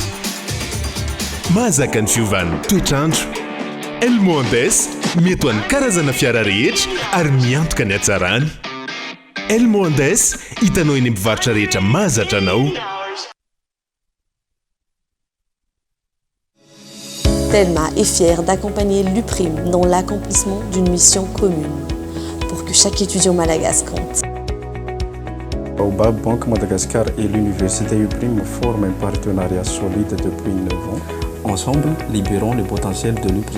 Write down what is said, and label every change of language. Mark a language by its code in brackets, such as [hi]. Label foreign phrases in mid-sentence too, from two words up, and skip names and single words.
[mg] Mahazaka ny fiovan'ny toetrandro. El Mondes mety ho an'ny karazana fiara rehetra ary miantoka ny hatsarany. El Mondes hitanao eny mpivarotra rehetra mahazatra anao. [fr] Telma est fière d'accompagner l'UPRIM dans l'accomplissement d'une mission commune pour que chaque étudiant malagasy compte. Baobab Banque Madagascar et l'université UPRIM forment un partenariat solide depuis 9 ans. Ensemble, libérons le potentiel de l'UPRIM.